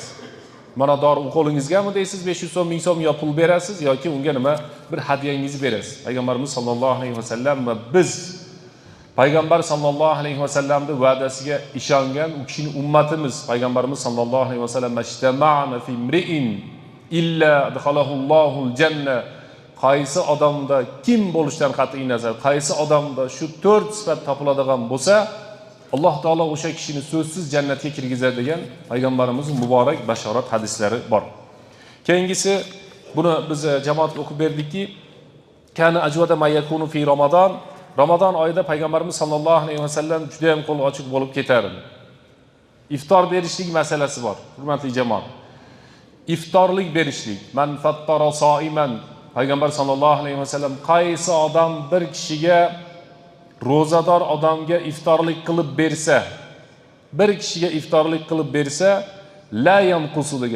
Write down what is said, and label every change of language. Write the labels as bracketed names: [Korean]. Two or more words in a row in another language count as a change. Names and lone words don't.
[Uzbek] Mana dori qo'lingizgami deysiz, 500 so'm, 1000 so'm yo pul berasiz yoki unga nima bir hadyangizni berasiz. Payg'ambarimiz [Arabic] صلى الله عليه وسلم [Uzbek] va biz Payg'ambar [Arabic] sallallohu alayhi va sallamning [Uzbek] va'dasiga ishongan u kishining ummatimiz. [Arabic] Payg'ambarimiz صلى الله عليه وسلم ما اجتمعن في امرئ إلا أدخله الله الجنة. [Uzbek] Qaysi odamda kim bo'lishidan qat'iy nazar, qaysi odamda shu 4 sifat topiladigan bo'lsa, Alloh taolo o'sha kishini so'zsiz jannatga kirgizadi degan payg'ambarimizning muborak bashorat hadislari bor. Keyingisi buni biz jamoatga o'qib berdikki, [Arabic] كان أجود ما يكون في رمضان. [Uzbek] Ramazon oyida payg'ambarimiz [Arabic] صلى الله عليه وسلم [Uzbek] juda ham qo'l ochiq bo'lib ketardi. Iftor berishlik masalasi bor, hurmatli jamoat. Iftorlik berishlik, [Arabic] من فطر صائما. [Uzbek] Payg'ambar [Arabic] صلى الله عليه وسلم [Uzbek] qaysi odam bir kishiga rozador odamga iftorlik qilib bersa, [Arabic] لا ينقص [Uzbek] degan.